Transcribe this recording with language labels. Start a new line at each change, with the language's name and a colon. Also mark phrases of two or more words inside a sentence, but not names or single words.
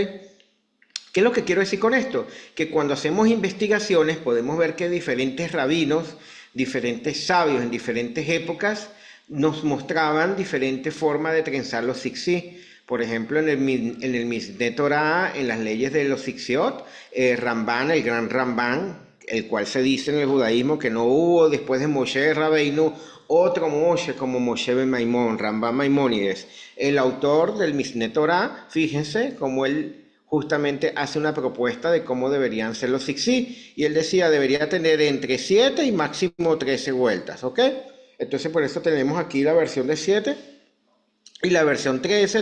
Spanish: ¿Qué es lo que quiero decir con esto? Que cuando hacemos investigaciones podemos ver que diferentes rabinos, diferentes sabios en diferentes épocas nos mostraban diferentes formas de trenzar los zikzí. Por ejemplo, en el Mishneh Torah, en las leyes de los Zixiot, Ramban, el gran Ramban, el cual se dice en el judaísmo que no hubo después de Moshe Rabbeinu otro Moshe como Moshe ben Maimón, Ramban Maimónides, el autor del Mishneh Torah. Fíjense cómo él justamente hace una propuesta de cómo deberían ser los zikzí, y él decía debería tener entre 7 y máximo 13 vueltas, ¿ok? Entonces por eso tenemos aquí la versión de 7 y la versión 13.